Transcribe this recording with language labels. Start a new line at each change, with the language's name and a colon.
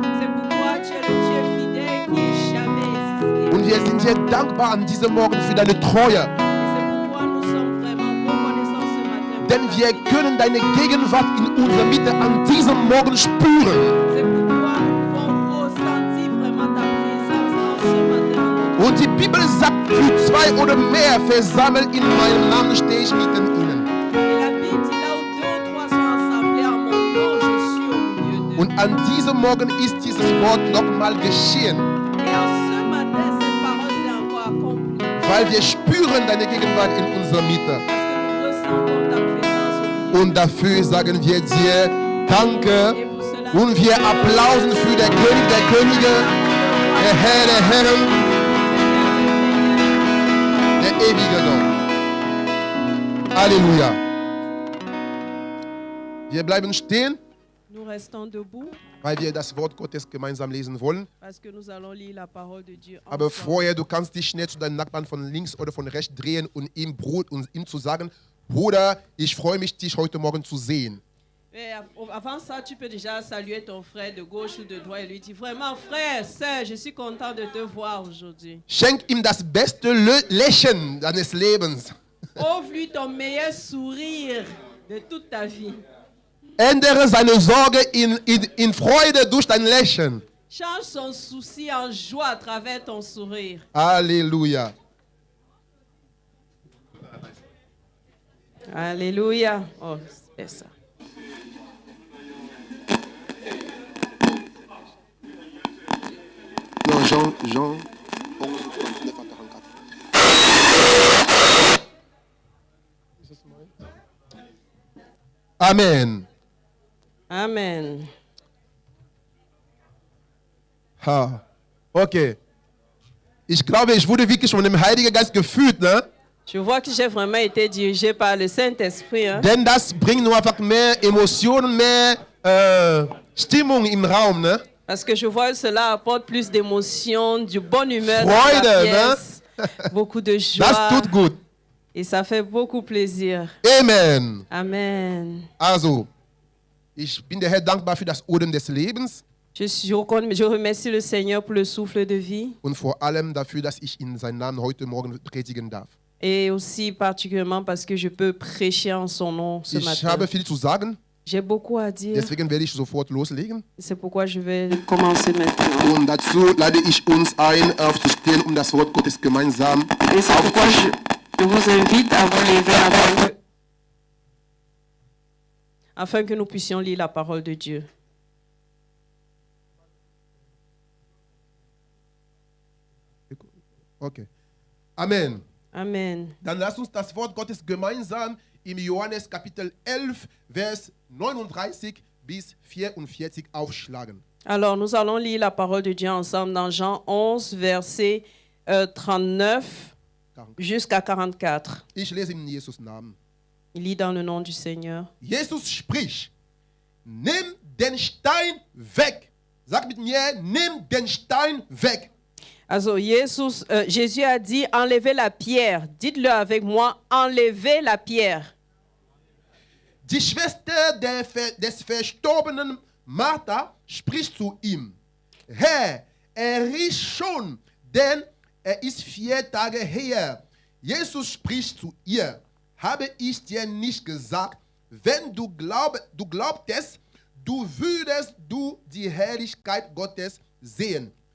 French: C'est pourquoi tu es le Dieu fidèle qui est jamais existé.
German: Und wir sind dir dankbar an diesem Morgen für deine Treue.
French: Et c'est pourquoi nous sommes vraiment reconnaissants ce matin.
German: Denn wir können deine Gegenwart in unserer Mitte an diesem Morgen spüren.
French: C'est pourquoi nous pouvons ressentir vraiment ta présence en ce matin.
German: Und die Bibel sagt, für 2 oder mehr versammelt in meinem Namen stehe ich mitten ihnen.
French: Et la Bible dit là où 2 ou 3 sont assemblés en mon nom, je suis au milieu d'eux.
German: Und an diesem Morgen ist dieses Wort nochmal geschehen,
French: Et en ce matin, cette parole s'est encore accomplie.
German: weil wir spüren deine Gegenwart in unserer Mitte.
French: Parce que nous ressentons ta présence au milieu.
German: Und dafür sagen wir dir Danke.
French: Et pour cela,
German: Und wir applausen für den König der Könige, der Herr der Herren, der ewige Gott. Halleluja. Wir bleiben stehen,
French: nous restons debout
German: weil wir das Wort Gottes gemeinsam lesen wollen.
French: parce que nous allons lire la parole de Dieu
German: Aber
French: ensemble.
German: vorher, du kannst dich schnell zu deinem Nachbarn von links oder von rechts drehen und ihm zu sagen, Bruder, ich freue mich, dich heute Morgen zu sehen.
French: Et avant ça, tu peux déjà saluer ton frère de gauche ou de droite et lui dire vraiment, frère, sœur, je suis content de te voir aujourd'hui.
German: Schenk ihm das beste Lächeln deines Lebens.
French: Offre-lui ton meilleur sourire de toute ta vie.
German: Ändere seine Sorge in Freude durch dein Lächeln.
French: Change son souci en joie à travers ton sourire.
German: Halleluja.
French: Alléluia. Oh, c'est ça. Non, Jean 11, 39 à 44. Amen. Amen. Ha. Okay.
German: Ich glaube, ich wurde wirklich von dem Heiligen Geist geführt, ne?
French: Je vois que j'ai vraiment été dirigé par le Saint-Esprit. Hein?
German: Denn das bringt nur einfach mehr Emotionen, mehr Stimmung im Raum, ne?
French: Parce que je vois que cela apporte plus d'émotion, du bonne humeur dans
German: Freude,
French: la ne? pièce, beaucoup de joie.
German: Das tut gut.
French: Et ça fait beaucoup plaisir. Amen. Amen.
German: Also, ich bin der Herr dankbar für das Odem des Lebens
French: Je remercie le Seigneur pour le souffle de vie
German: und vor allem dafür, dass ich in seinen Namen heute Morgen predigen darf.
French: et aussi particulièrement parce que je peux prêcher en son nom ce
German: Ich
French: matin.
German: habe viel zu sagen,
French: J'ai beaucoup à dire.
German: deswegen werde ich sofort loslegen.
French: C'est pourquoi je vais commencer maintenant.
German: Und dazu lade ich uns ein, aufzustehen, um das Wort Gottes gemeinsam
French: Et c'est pourquoi je vous invite à vous lever afin que nous puissions lire la parole de Dieu. Okay. Amen. Amen.
German: Dann lasst uns das Wort Gottes gemeinsam im Johannes Kapitel 11, Vers 39 bis 44 aufschlagen.
French: Alors, nous allons lire la parole de Dieu ensemble dans Jean 11, verset 39 jusqu'à 44.
German: Ich lese in Jesus Namen.
French: Il lit dans le nom du Seigneur.
German: Jesus spricht, nimm den Stein weg. Sag mit mir, nimm den Stein weg.
French: Also, Jésus a dit, enlevez la pierre. Dites-le avec moi, enlevez la pierre.
German: Die Schwester des verstorbenen Martha spricht zu ihm. Herr, riecht schon, denn ist 4 Tage her. Jesus spricht zu ihr. Habe ich dir nicht gesagt, wenn du glaubtest, du würdest die Herrlichkeit Gottes sehen.